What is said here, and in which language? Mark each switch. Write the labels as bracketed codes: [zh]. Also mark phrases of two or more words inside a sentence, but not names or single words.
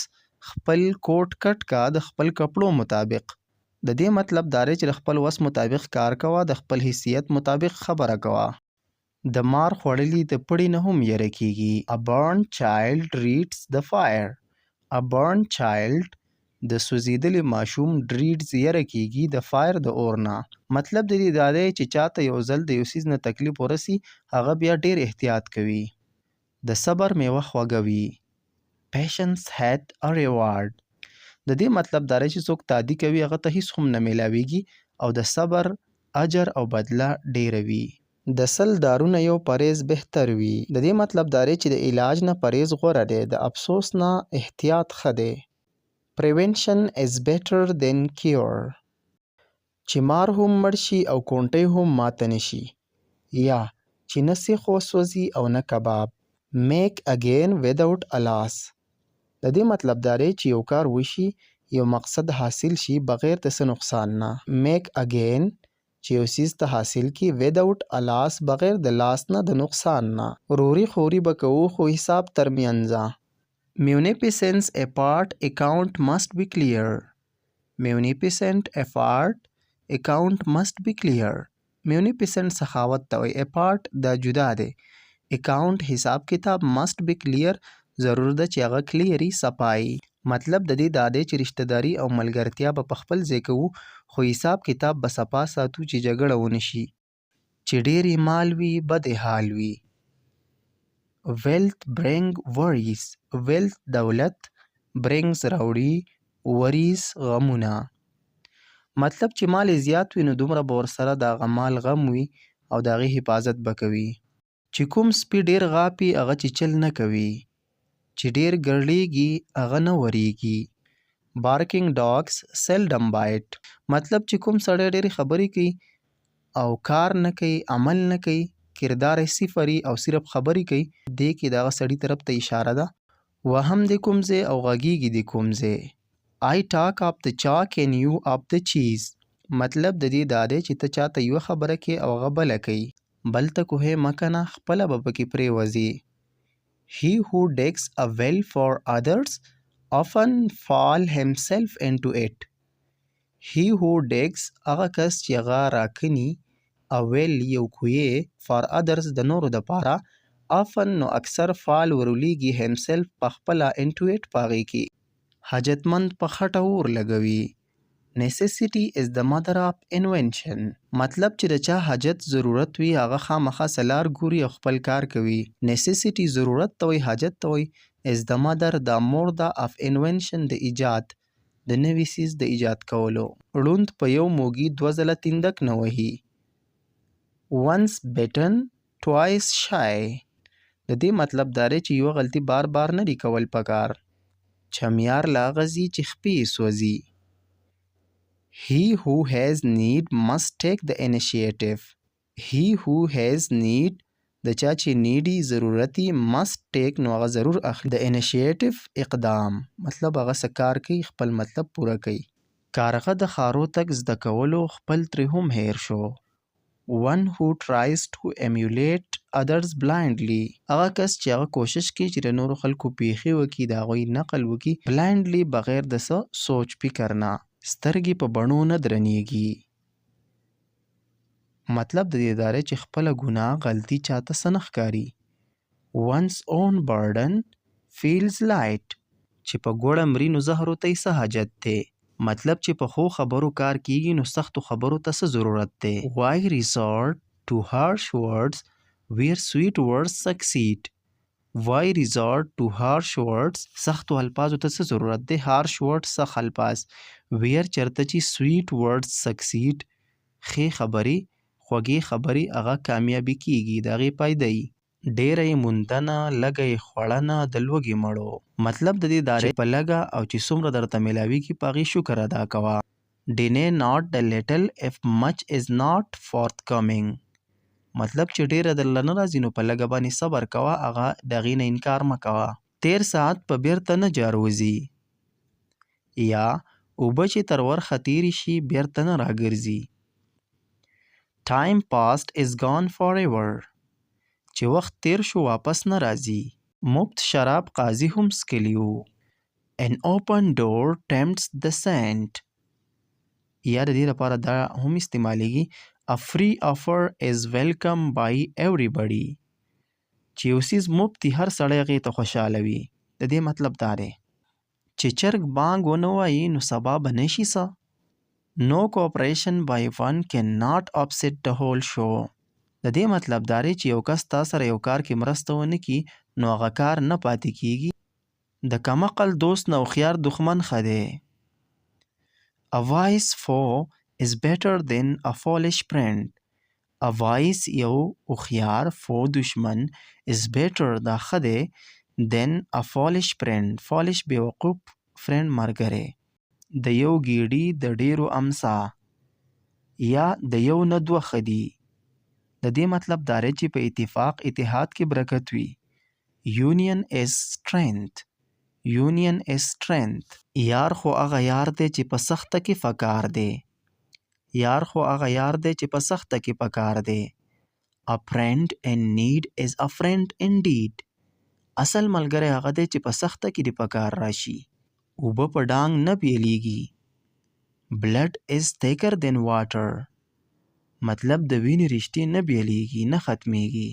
[ps] خپل کوټ کټ کا د خپل کپړو مطابق. د دې مطلب دا دی چې د خپل وس مطابق کار کوه د خپل حیثیت مطابق خبره کوه. د مار خوړلي د پړي نه هم یره کیږي. [en] A burnt child dreads the fire. A burnt child [ps] د سوځېدلي ماشوم ډریډز یره کیږي د فایر د اور نه. مطلب د دې دا دی چې چاته یو ځل د یو څیز نه تکلیف ورسي هغه بیا ډیر احتیاط کوي. د صبر میوه خوږه وي. [en] Patience had a reward. [ps] د دې مطلب دا دی چې څوک تادي کوي هغه ته هیڅ هم نه میلاویږي او د صبر اجر او بدله ډیره وي. د سل دارونه یو پرهیز بهتر وي. د دې مطلب دا دی چې د علاج نه پرهیز غوره دی د افسوس نه احتیاط ښه دی. [en] Prevention is better than cure. [ps] چې مار هم مړ شي او کونټۍ هم ماته نشي. یا چې نه سیخ وسوځي او نه کباب. [en] make again without a loss. [ps] د دې مطلب دا دی چې یو کار وشي یو مقصد حاصل شي بغیر د څه نقصان نه. [en] make again [ps] چې یو څیز ته حاصل کی [en] without a loss [ps] بغیر د لاس نه د نقصان نه. روري خوري به کوو خو حساب تر منځه. [en] Munificence apart account must be clear. Munificent apart account must be clear. [ps] Munificent سخاوت ته وایي. apart دا جدا دی. account حساب کتاب [en] must be clear [ps] ضرور ده چې هغه کلیري صفایي. مطلب د دې دا دی چې رشته داري او ملګرتیا به په خپل ځای کوو خو حساب کتاب به صفا ساتو چې جګړه ونه شي. چې ډېرې مال وي بد حال وي. [en] wealth bring worries. [ps] wealth دولت brings راوړي worries غمونه. مطلب چې مال زیات وي نو دومره به ورسره د هغه مال غم وي او د هغې حفاظت به کوي. چې کوم سپي ډېر غاپي هغه چیچل نه کوي. چې ډېر ګرړېږي هغه نه وریږي. [en] barking dogs seldom bite. [ps] مطلب چې کوم سړی ډېرې خبرې کوي او کار نه کوي عمل نه کوي کردار یې صفري او صرف خبرې کوي دې کې دغه سړي طرف ته اشاره ده. وهم د کوم ځای او غږیږي د کوم ځای. [en] I talk of the chalk and you of the cheese. [ps] مطلب د دې دا دی چې ته چاته یوه خبره کوي او هغه بله کوي. بل ته کوهی مه کنه خپله به پکې پرېوځي. [en] He who digs a well for others often fall himself into it. He who digs [ps] هغه کس چې هغه راکني [en] a well [ps] یو کوی [en] for others [ps] د نورو دپاره often نو اکثر فال ورولېږي himself په خپله [en] into it [ps] په هغې کې. حاجتمند په خټه اور لګوي. [en] necessity is the mother of invention. [ps] مطلب چې د چا حاجت ضرورت وي هغه خامخا سلار ګوري او خپل کار کوي. necessity ضرورت ته وایي حاجت ته وایي [en] is the mother [ps] د مور ده [en] of invention [ps] د ایجاد د نوي څیز د ایجاد کولو. ړوند په یو موږي دوه ځله تندک نه وهي. [en] once bitten twice shy. [ps] د دې مطلب دا دی چې یوه غلطي بار بار نه دی کول پکار. چمیار لا غزي چې خپې سوځي. [en] He who has need must take the initiative. He who has need [ps] د چا چې نیډي ضرورتي [en] must take [ps] نو هغه ضرور اخلي. د initiative اقدام مطلب هغه څه کار کوي خپل مطلب پوره کوي. کارغه د خارو تک زده کولو خپل ترې هم هیر شو. [en] one who tries to emulate others blindly. [ps] هغه کس چې هغه کوشش کوي چې د نورو خلکو پیښې وکړي د هغوی نقل وکړي blindly بغیر د څه سوچ فکر نه. سترګې په بڼو نه درنیږي. مطلب د دې دا دی چې خپله ګناه غلطي چاته څه نه ښکاري. [en] one's own burden feels light. [ps] چې په ګوړه مري نو زهرو ته یې څه حاجت دی. مطلب چې په ښو خبرو کار کیږي نو سختو خبرو ته څه ضرورت دی. [en] why resort to harsh words where sweet words succeed. why resort to harsh words [ps] سختو الفاظو ته څه ضرورت دی. [en] harsh words [ps] سخت الفاظ where چرته چې [en] sweet words succeed [ps] ښې خبرې خوږې خبرې هغه کامیابي کیږي د هغې فایده یي. ډېره یې موندنه لږه یې خوړنه د لوږې مړو. مطلب د دې دا دی په لږه او چې څومره درته میلاویږي په هغې شکر ادا کوه. [en] deny not the little if much is not forthcoming. [ps] مطلب چې ډېره درله نه راځي نو په لږه باندې صبر کوه هغه د هغې نه انکار مه کوه. تیر ساعت په بیرته نه جاروځي. یا اوبه چې تر ورخه تېرې شي بیرته نه راګرځي. [en] time past is gone forever. [ps] چې وخت تیر شو واپس نه راځي. مفت شراب قاضي هم څکلي وو. [en] an open door tempts the saint. [ps] یا د دې لپاره دا هم استعمالیږي [en] a free offer is welcome by everybody. [ps] چې یو څیز مفت دی هر سړی هغې ته خوشحاله وي. د دې مطلب دا دی چې چرګ بانګ ونه وایي نو سبا به نه شي څه. [en] no cooperation by one cannot upset the whole show. [ps] د دې مطلب دا دی چې یو کس تا سره یو کار کې مرسته ونه کړي نو هغه کار نه پاتې کیږي. د کم عقل دوست نه هوښیار دښمن ښه دی. [en] a wise foe is better than a foolish friend. a wise [ps] یو هوښیار [en] foe دشمن is better [ps] دا ښه دی [en] than a foolish friend. [ps] foolish بیوقوف friend ملګری. د یو ګیډي د ډېرو امسا. یا د یو نه دوه ښه دي. د دې مطلب دا دی چې په اتفاق اتحاد کې برکت وي. [en] Union is strength. Union is strength. [ps] یار خو هغه یار دی چې په سخته کې فکار دی. یار خو هغه یار دی چې په سخته کې پکار دی. [en] A friend in need is a friend indeed. [ps] اصل ملګری هغه دی چې په سخته کې دی پکار راشي. اوبه په ډانګ نه پیلیږي. [en] Blood is thicker than water. [ps] مطلب د وینې رشتې نه بیلیږي نه ختمیږي.